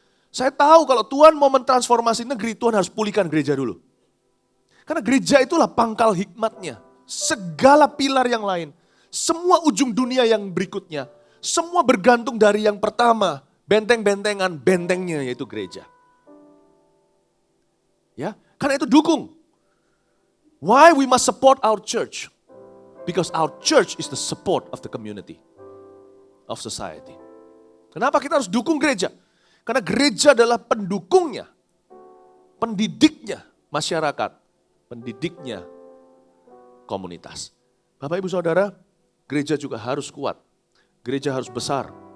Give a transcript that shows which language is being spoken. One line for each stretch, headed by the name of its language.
Indonesian: Saya tahu kalau Tuhan mau mentransformasi negeri, Tuhan harus pulihkan gereja dulu. Karena gereja itulah pangkal hikmatnya. Segala pilar yang lain, semua ujung dunia yang berikutnya, semua bergantung dari yang pertama, benteng-bentengan, bentengnya yaitu gereja. Ya, karena itu dukung.
English: Why we must support our church? Because our church is the support of the community, of society.
Indonesian: Kenapa kita harus dukung gereja? Karena gereja adalah pendukungnya, pendidiknya masyarakat, pendidiknya komunitas. Bapak Ibu Saudara, gereja juga harus kuat. Gereja harus besar.